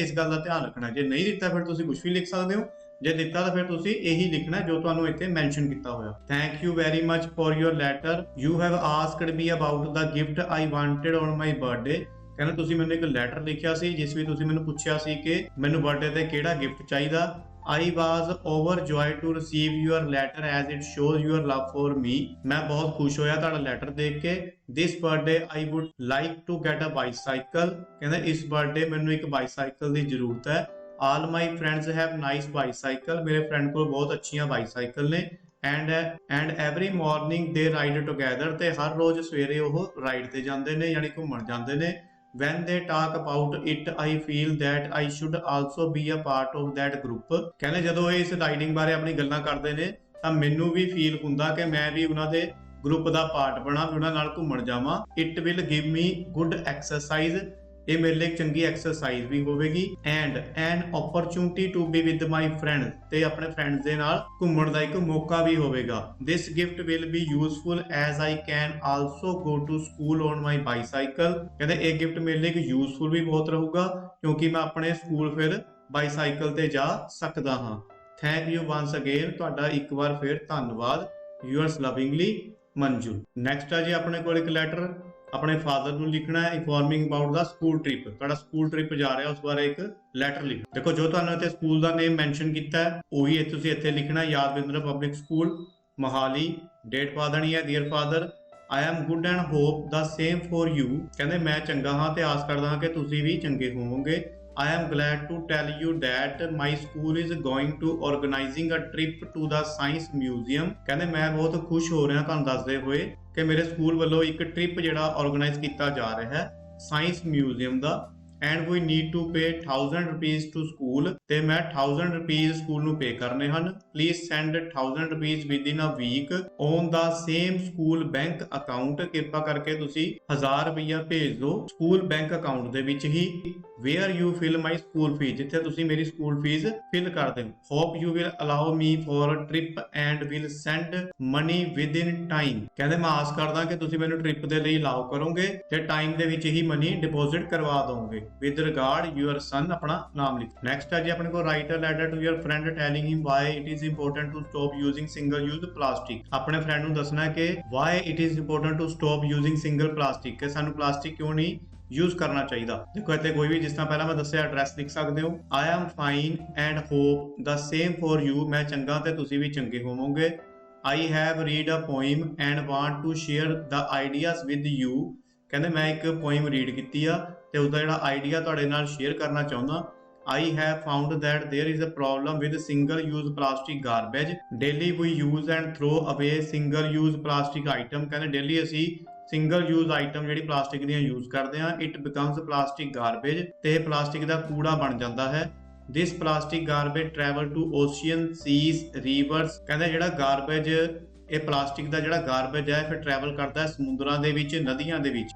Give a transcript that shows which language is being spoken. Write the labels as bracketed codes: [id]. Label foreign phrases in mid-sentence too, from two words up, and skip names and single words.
[pa] ਇਸ ਗੱਲ ਦਾ ਧਿਆਨ ਰੱਖਣਾ, ਜੇ ਨਹੀਂ ਦਿੱਤਾ ਫਿਰ ਤੁਸੀਂ ਕੁਝ ਵੀ ਲਿਖ ਸਕਦੇ ਹੋ, ਜੇ ਦਿੱਤਾ ਤਾਂ ਫਿਰ ਤੁਸੀਂ ਇਹੀ ਲਿਖਣਾ ਜੋ ਤੁਹਾਨੂੰ ਇੱਥੇ ਮੈਂਸ਼ਨ ਕੀਤਾ ਹੋਇਆ। [en] Thank you very much for your letter, you have asked me about the gift I wanted on my birthday. [pa] ਕਹਿੰਦੇ ਤੁਸੀਂ ਮੈਨੂੰ ਇੱਕ ਲੈਟਰ ਲਿਖਿਆ ਸੀ ਜਿਸ ਵਿੱਚ ਤੁਸੀਂ ਮੈਨੂੰ ਪੁੱਛਿਆ ਸੀ ਕਿ ਮੈਨੂੰ ਬਰਥਡੇ ਤੇ ਕਿਹੜਾ ਗਿਫਟ ਚਾਹੀਦਾ। [en] I was overjoyed to receive your letter as it shows your love for me। [pa] ਮੈਂ ਬਹੁਤ ਖੁਸ਼ ਹੋਇਆ ਤੁਹਾਡਾ ਲੈਟਰ ਦੇਖ ਕੇ। [en] This birthday I would like to get a bicycle। [pa] ਕਹਿੰਦੇ ਇਸ ਬਰਥਡੇ ਮੈਨੂੰ ਇੱਕ ਬਾਈਸਾਈਕਲ ਦੀ ਜ਼ਰੂਰਤ ਹੈ। [en] All my friends have nice bicycle। [pa] ਮੇਰੇ ਫਰੈਂਡ ਕੋਲ ਬਹੁਤ ਅੱਛੀਆਂ ਬਾਈਸਾਈਕਲ ਨੇ। [en] and every morning they ride together। [pa] ਤੇ ਹਰ ਰੋਜ਼ ਸਵੇਰੇ ਉਹ ਰਾਈਡ ਤੇ ਜਾਂਦੇ ਨੇ, ਯਾਨੀ ਘੁੰਮਣ ਜਾਂਦੇ ਨੇ। [en] When they talk about it I feel that I should also be a part of that group। [pa] ਕਹਿੰਦੇ ਜਦੋਂ ਇਹ ਇਸ ਰਾਈਡਿੰਗ ਬਾਰੇ ਆਪਣੀ ਗੱਲਾਂ ਕਰਦੇ ਨੇ ਤਾਂ ਮੈਨੂੰ ਵੀ ਫੀਲ ਹੁੰਦਾ ਕਿ ਮੈਂ ਵੀ ਉਹਨਾਂ ਦੇ ਗਰੁੱਪ ਦਾ ਪਾਰਟ ਬਣਾ, ਉਹਨਾਂ ਨਾਲ ਘੁੰਮਣ ਜਾਵਾਂ। [en] It will give me good exercise। [pa] ਇਹ ਮੇਰੇ ਲਈ ਇੱਕ ਚੰਗੀ ਐਕਸਰਸਾਈਜ਼ ਵੀ ਹੋਵੇਗੀ। [en] and an opportunity to be with my friends। [pa] ਤੇ ਆਪਣੇ ਫਰੈਂਡਸ ਦੇ ਨਾਲ ਘੁੰਮਣ ਦਾ ਇੱਕ ਮੌਕਾ ਵੀ ਹੋਵੇਗਾ। [en] this gift will be useful as I can also go to school on my bicycle। [pa] ਕਹਿੰਦੇ ਇਹ ਗਿਫਟ ਮੇਰੇ ਲਈ ਇੱਕ ਯੂਜ਼ਫੁਲ ਵੀ ਬਹੁਤ ਰਹੂਗਾ ਕਿਉਂਕਿ ਮੈਂ ਆਪਣੇ ਸਕੂਲ ਫਿਰ ਬਾਈਸਾਈਕਲ ਤੇ ਜਾ ਸਕਦਾ ਹਾਂ। [en] Thank you once again. [pa] ਤੁਹਾਡਾ ਇੱਕ ਵਾਰ ਫਿਰ ਧੰਨਵਾਦ। [en] yours lovingly ਮੰਜੂ। [pa] ਨੈਕਸਟ ਆ ਜੀ ਆਪਣੇ ਕੋਲ ਇੱਕ ਲੈਟਰ ਆਪਣੇ ਫਾਦਰ ਨੂੰ ਲਿਖਣਾ ਹੈ [en] informing about the school trip. [pa] ਤੁਹਾਡਾ [en] school trip [pa] ਜਾ ਰਿਹਾ ਉਸ ਬਾਰੇ ਇੱਕ ਲੈਟਰ ਲਿਖੋ। ਦੇਖੋ ਜੋ ਤੁਹਾਨੂੰ ਇੱਥੇ ਸਕੂਲ ਦਾ ਨੇਮ ਮੈਂਸ਼ਨ ਕੀਤਾ ਹੈ ਉਹੀ ਤੁਸੀਂ ਇੱਥੇ ਲਿਖਣਾ। [en] ਯਾਦਵਿੰਦਰ ਪਬਲਿਕ ਸਕੂਲ ਮੋਹਾਲੀ। [pa] ਡੇਟ ਪਾ ਦੇਣੀ ਹੈ [en] dear father I am good and hope the same for you। [pa] ਕਹਿੰਦੇ ਮੈਂ ਚੰਗਾ ਹਾਂ ਤੇ ਆਸ ਕਰਦਾ ਹਾਂ ਕਿ ਤੁਸੀਂ ਵੀ ਚੰਗੇ ਹੋਵੋਗੇ। [en] I am glad to tell you that my school is going to organizing a trip to the science museum। [pa] ਕਹਿੰਦੇ ਮੈਂ ਬਹੁਤ ਖੁਸ਼ ਹੋ ਰਿਹਾ ਤੁਹਾਨੂੰ ਦੱਸਦੇ ਹੋਏ ਕਿ ਮੇਰੇ ਸਕੂਲ ਵੱਲੋਂ ਇੱਕ ਟ੍ਰਿਪ ਜਿਹੜਾ ਆਰਗੇਨਾਈਜ਼ ਕੀਤਾ ਜਾ ਰਿਹਾ ਹੈ [en] science museum [pa] ਦਾ। [en] and we need to pay 1000 rupees to school। [pa] ਤੇ ਮੈਂ 1000 rupees ਸਕੂਲ ਨੂੰ ਪੇ ਕਰਨੇ ਹਨ। [en] please send 1000 rupees within a week on the same school bank account। [pa] ਕਿਰਪਾ ਕਰਕੇ ਤੁਸੀਂ 1000 ਰੁਪਇਆ ਭੇਜ ਦਿਓ [en] school bank account [pa] ਦੇ ਵਿੱਚ ਹੀ [en] where you fill my school fees। [pa] ਜਿੱਥੇ ਤੁਸੀਂ ਮੇਰੀ [en] school fees [pa] ਫਿਲ ਕਰਦੇ ਹੋ। [en] hope you will allow me for a trip and will send money within time। [pa] ਕਹਿੰਦੇ ਮੈਂ ਆਸ ਕਰਦਾ ਕਿ ਤੁਸੀਂ ਮੈਨੂੰ ਟ੍ਰਿਪ ਦੇ ਲਈ ਅਲਾਉ ਕਰੋਗੇ ਤੇ ਟਾਈਮ ਦੇ ਵਿੱਚ ਹੀ [en] money deposit [pa] ਕਰਵਾ ਦੋਗੇ। [en] with regard your son। [pa] ਆਪਣਾ ਨਾਮ ਲਿਖੋ। ਨੈਕਸਟ ਹੈ ਜੀ ਆਪਣੇ ਕੋਲ [en] write a letter to your friend telling him why it is important to stop using single use plastic। [pa] ਆਪਣੇ ਫਰੈਂਡ ਨੂੰ ਦੱਸਣਾ ਹੈ ਕਿ [en] why it is important to stop using single plastic। [pa] ਕਿ ਸਾਨੂੰ ਪਲਾਸਟਿਕ ਕਿਉਂ ਨਹੀਂ ਯੂਜ਼ ਕਰਨਾ ਚਾਹੀਦਾ। ਦੇਖੋ ਇੱਥੇ ਕੋਈ ਵੀ ਜਿਸ ਤਰ੍ਹਾਂ ਪਹਿਲਾਂ ਮੈਂ ਦੱਸਿਆ ਐਡਰੈਸ ਲਿਖ ਸਕਦੇ ਹੋ। [en] I am fine and hope the same for you। [pa] ਮੈਂ ਚੰਗਾ ਤੇ ਤੁਸੀਂ ਵੀ ਚੰਗੇ ਹੋਵੋਗੇ। [en] I have read a poem and want to share the ideas with you। [pa] ਕਹਿੰਦੇ ਮੈਂ ਇੱਕ [en] poem read [pa] ਕੀਤੀ ਆ ਤੇ ਉਹਦਾ ਜਿਹੜਾ ਆਈਡੀਆ ਤੁਹਾਡੇ ਨਾਲ ਸ਼ੇਅਰ ਕਰਨਾ ਚਾਹੁੰਦਾ। [en] I have found that there is a problem with single use plastic garbage। daily we use and throw away single use plastic item। [pa] ਕਹਿੰਦੇ ਡੇਲੀ ਅਸੀਂ [en] single use item [pa] ਜਿਹੜੀ ਪਲਾਸਟਿਕ ਦੀਆਂ ਯੂਜ਼ ਕਰਦੇ ਹਾਂ। [en] It becomes plastic garbage. [pa] ਤੇ ਇਹ ਪਲਾਸਟਿਕ ਦਾ ਕੂੜਾ ਬਣ ਜਾਂਦਾ ਹੈ। [en] This plastic garbage travel to ocean seas rivers. [pa] ਕਹਿੰਦੇ ਜਿਹੜਾ ਗਾਰਬੇਜ ਇਹ ਪਲਾਸਟਿਕ ਦਾ ਜਿਹੜਾ ਗਾਰਬੇਜ ਹੈ ਫਿਰ ਟਰੈਵਲ ਕਰਦਾ ਹੈ ਸਮੁੰਦਰਾਂ ਦੇ ਵਿੱਚ, ਨਦੀਆਂ ਦੇ ਵਿੱਚ।